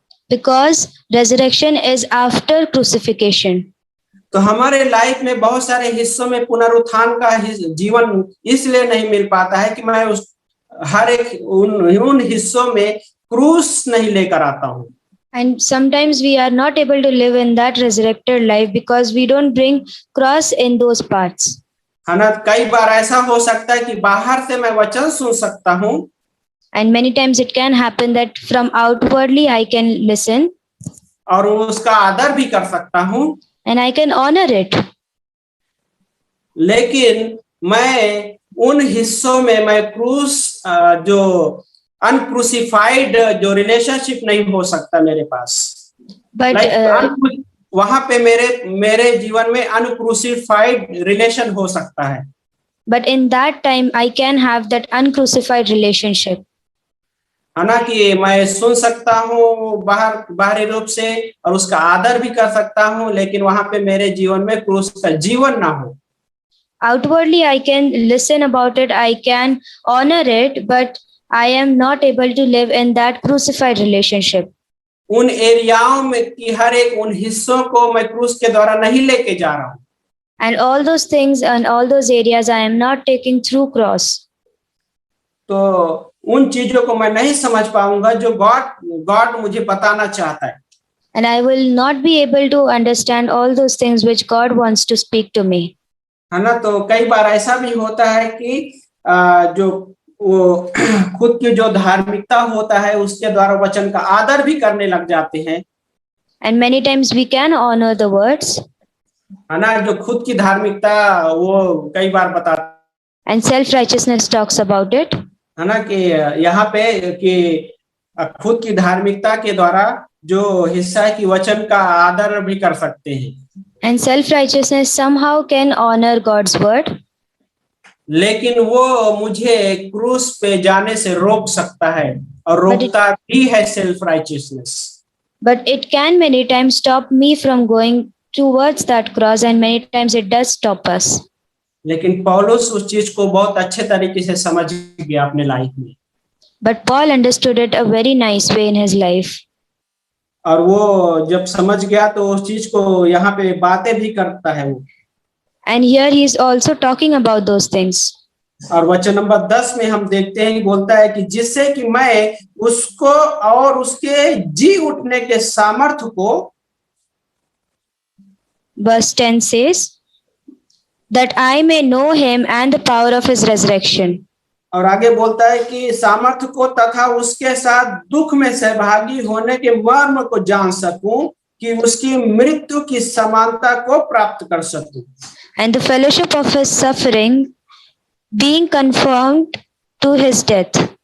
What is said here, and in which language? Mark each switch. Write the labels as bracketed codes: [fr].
[en] Because resurrection is after crucifixion. [hi] तो हमारे life में बहुत सारे हिस्सों में पुनरुत्थान का जीवन इसलिए नहीं मिल पाता है कि मैं उस हर एक उन हिस्सों में क्रूस नहीं लेकर आता हूँ। [en] And sometimes we are not able to live in that resurrected life because we don't bring cross in those parts. [hi] है ना। कई बार ऐसा हो सकता है कि बाहर से मैं वचन सुन सकता हूँ। [en] And many times it can happen that from outwardly I can listen. [hi] और उसका आदर भी कर सकता हूँ। [en] And I can honor it. [hi] लेकिन मैं उन हिस्सों में मैं क्रूस जो अनक्रूसिफाइड जो रिलेशनशिप नहीं हो सकता मेरे पास। [en] But [hi] वहां पे मेरे जीवन में [en] uncrucified relation [hi] हो सकता है। [en] But in that time I can have that uncrucified relationship. [hi] है ना, कि मैं सुन सकता हूँ बाहरी रूप से और उसका आदर भी कर सकता हूँ, लेकिन वहां पे मेरे जीवन में क्रूस का जीवन ना हो। [en] Outwardly I can listen about it, I can honor it, but I am not able to live in that crucified relationship. [hi] उन एरियाओं में की हर एक उन हिस्सों को मैं क्रूस के द्वारा नहीं लेके जा रहा हूँ। [en] And all those things and all those areas I am not taking through cross. [hi] तो उन चीजों को मैं नहीं समझ पाऊंगा जो गॉड मुझे बताना चाहता है। [en] And I will not be able to understand all those things which God wants to speak to me. [hi] है ना। तो कई बार ऐसा भी होता है कि जो वो खुद की जो धार्मिकता होता है उसके द्वारा वचन का आदर भी करने लग जाते हैं। [en] And many times we can honor the words. [hi] है ना। जो खुद की धार्मिकता वो कई बार बताता [en] And self-righteousness talks about it. [hi] है ना, कि यहाँ पे कि खुद की धार्मिकता के द्वारा जो हिस्सा है कि वचन का आदर भी कर सकते हैं। [en] And self-righteousness somehow can honor God's word. [hi] लेकिन वो मुझे क्रूस पे जाने से रोक सकता है और रोकता भी है [en] Self righteousness. But it can many times stop me from going towards that cross, and many times it does stop us. [hi] लेकिन पौलुस उस चीज को बहुत अच्छे तरीके से समझ गया अपने लाइफ में। [en] But Paul understood it a very nice way in his life. [hi] और वो जब समझ गया तो उस चीज को यहाँ पे बातें भी करता है वो। [en] And here he is also talking about those things. [hi] और वचन नंबर 10 में हम देखते हैं, बोलता है कि जिससे कि मैं उसको और उसके जी उठने के सामर्थ्य को, [en] Verse 10 says, that I may know him and the power of his resurrection. [hi] और आगे बोलता है कि सामर्थ्य को तथा उसके साथ दुख में सहभागी होने के मर्म को जान सकूं, कि उसकी मृत्यु की समानता को प्राप्त कर सकूं। [en] And the fellowship of his suffering, being conformed to his death.